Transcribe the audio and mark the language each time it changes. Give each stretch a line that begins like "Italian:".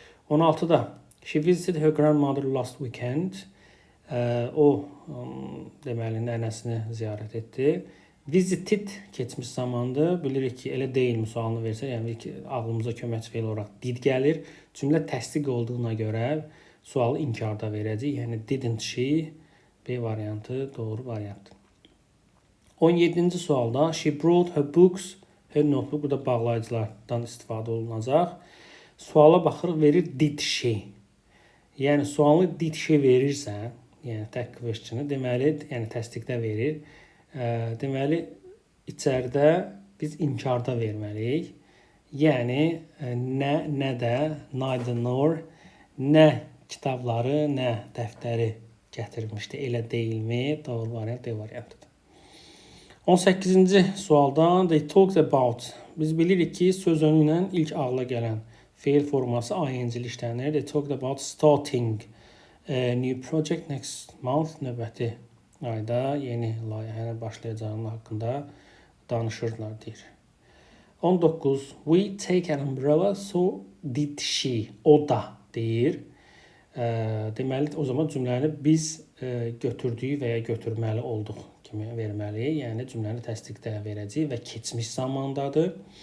Azerbaijani: 16-da
English: she visited her grandmother last weekend.
Azerbaijani: O deməli nənəsini ziyarət etdi. Visited keçmiş zamandır. Bilirik ki, elə deyilmi sualını versə, yəni ki, ağlımıza köməkçi feil olaraq did gəlir. Cümlə təsdiq olduğuna görə sualı inkarda verəcək. Yəni didn't she, B variantı doğru variantdır. 17-ci sualda
English: she brought her books, her notebook,
Azerbaijani: burada bağlayıcılardan istifadə olunacaq. Suala baxırıq, verir
English: did she.
Azerbaijani: Yəni sualı
English: did she
Azerbaijani: verirsə, yəni tək question'ı, deməli, yəni təsdiqdə verir. Deməli, içəridə biz inkarda verməliyik. Yəni, nə də,
English: neither nor,
Azerbaijani: nə kitabları, nə dəftəri gətirmişdi, elə deyilmi? Doğru variant D variantıdır. 18-ci sualdan
English: they talked about.
Azerbaijani: Biz bilirik ki, söz önü ilə ilk ağla gələn feil forması ing-li işlənir.
English: They talked about starting a new project next month.
Azerbaijani: Növbəti ayda yeni layihənin başlayacağının haqqında danışırlar deyir. 19.
English: We take an umbrella, so did she.
Azerbaijani: O da deyir. Deməli, o zaman cümləni biz götürdüyü və ya götürməli olduq kimi verməliyik. Yəni cümləni təsdiqdə verəcəyik və keçmiş zamandadır.